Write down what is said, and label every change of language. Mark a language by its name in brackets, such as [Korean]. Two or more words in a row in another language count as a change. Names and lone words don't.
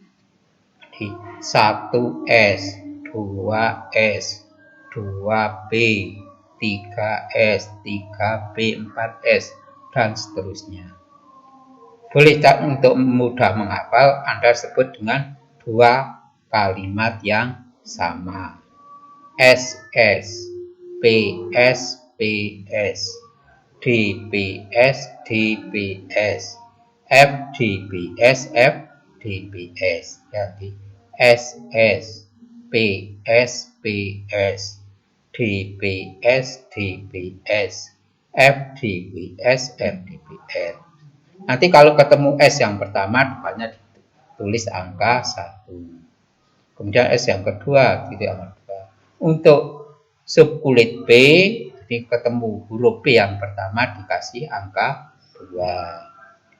[Indonesian] 1s, 2s, 2p, 3s, 3p, 4s, dan seterusnya. Boleh untuk mudah menghafal, Anda sebut dengan 2 kalimat yang sama. SS, PS, PS, DPS, DPS, FDPS, FDPS. Jadi SS, PS, PS, DPS, DPS, FDPS, FDPS. Nanti kalau ketemu S yang pertama, depannya ditulis angka 1. Kemudian S yang kedua, titik angka 2. Untuk subkulit P, jadi ketemu huruf P yang pertama dikasih angka 2.